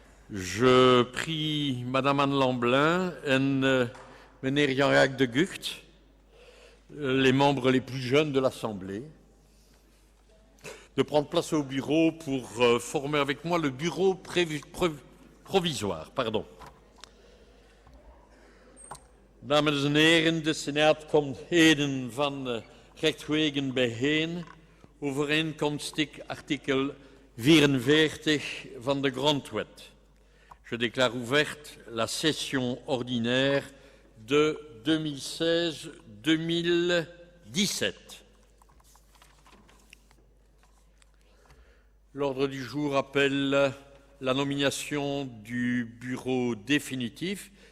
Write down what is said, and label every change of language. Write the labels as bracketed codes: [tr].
[fr] Je prie Madame Anne Lamblin [nl] en meneer [fr] Jean-Jacques de Gucht, les membres les plus jeunes de l'Assemblée, de prendre place au bureau pour former avec moi le bureau provisoire. [nl] Dames en heren, de Senaat komt heden van rechtwegen bijeen, overeenkomstig artikel 44 van de Grondwet. [fr] Je déclare ouverte la session ordinaire de 2016-2017. L'ordre du jour appelle la nomination du bureau définitif.